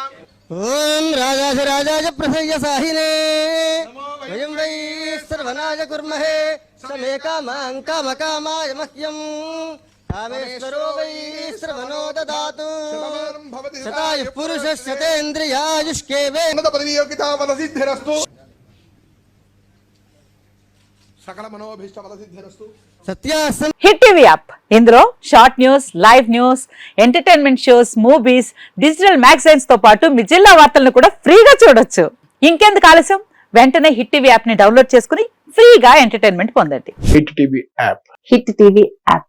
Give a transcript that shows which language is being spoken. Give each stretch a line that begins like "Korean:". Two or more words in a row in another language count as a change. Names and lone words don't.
Sanskrit: ओम राजाधिराजाय प्रसह्य साहिने वयं वै सर्वनाय कुर्महे समे कामां कामकामाय मह्यं कामेश्वरो वै श्रवणो ददातु शतायुः पुरुषः शतेन्द्रियायुष्केवेन्द्रपदवीयोगिताफलसिद्धिरस्तु सकल मनोभीष्टफलसिद्धिरस्तु। सत्यासन्
Telugu: హిట్ టీవీ యాప్ ఇందులో
English: short news, live news, entertainment shows, movies, digital magazines
Telugu: తో పాటు మీ జిల్లా వార్తలను కూడా ఫ్రీగా చూడొచ్చు. ఇంకెందుకు ఆలస్యం, వెంటనే హిట్ టీవీ యాప్ ని డౌన్లోడ్ చేసుకుని ఫ్రీగా ఎంటర్టైన్మెంట్ పొందండి. హిట్ టీవీ యాప్ హిట్ టీవీ యాప్